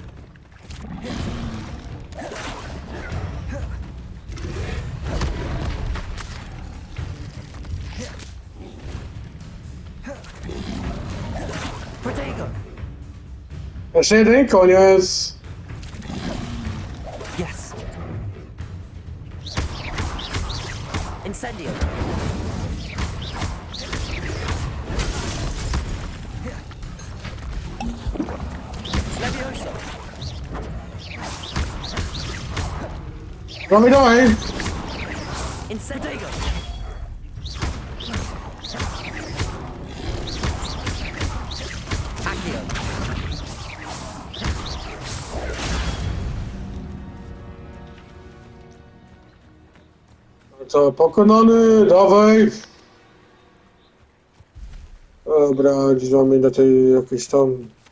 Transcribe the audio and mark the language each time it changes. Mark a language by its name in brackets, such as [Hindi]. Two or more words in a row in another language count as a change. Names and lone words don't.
[Polish] Jeszcze jeden koniec. Yes. Incendio. Levioso. [Russian] Dawaj, dawaj. Incendio. Accio. [Polish] Co, pokonany, dawaj. Dobra, gdzieś mamy do tej jakiejś tam.